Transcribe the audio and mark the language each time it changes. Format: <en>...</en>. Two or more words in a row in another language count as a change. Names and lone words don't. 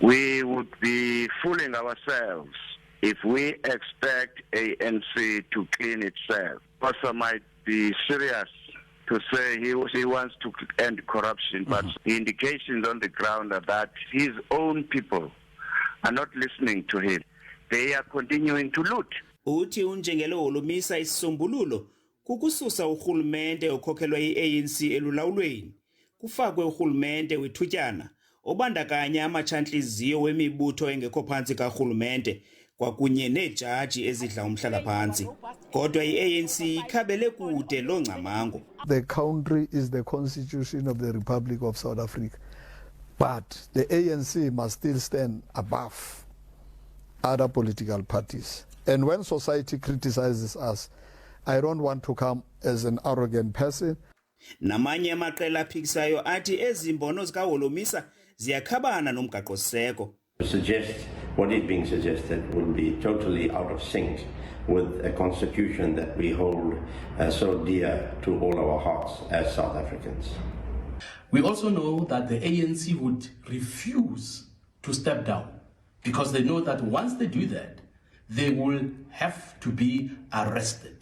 <en>We would be fooling ourselves if we expect ANC to clean itself. Also might be serious to say he wants to end corruption, but the indications on the ground are that his own people are not listening to him. They are continuing to loot.</en> <xh>Uthi uNjengele Holomisa isisombululo kukususa urhulumente okhokhelwa yi-ANC elulawulweni, kufakwe urhulumente wethutyana obandakanya amatshantliziyo wemibutho engekho phantsi karhulumente kwakunye neejaji ezidla umhlala-phantsi. Kodwa i-ANC ikhabele kude loo ngcamango.</xh> <en>The country is the constitution of the Republic of South Africa, but the ANC must still stand above other political parties. And when society criticizes us, I don't want to come as an arrogant person.</en> <xh>Namanye amaqela aphikisayo athi ezi mbono zikaHolomisa ziyakhabana nomgaqo-siseko.</xh> <en>To suggest what is being suggested will be totally out of sync with a constitution that we hold so dear to all our hearts as South Africans. We also know that the ANC would refuse to step down because they know that once they do that, they will have to be arrested.</en>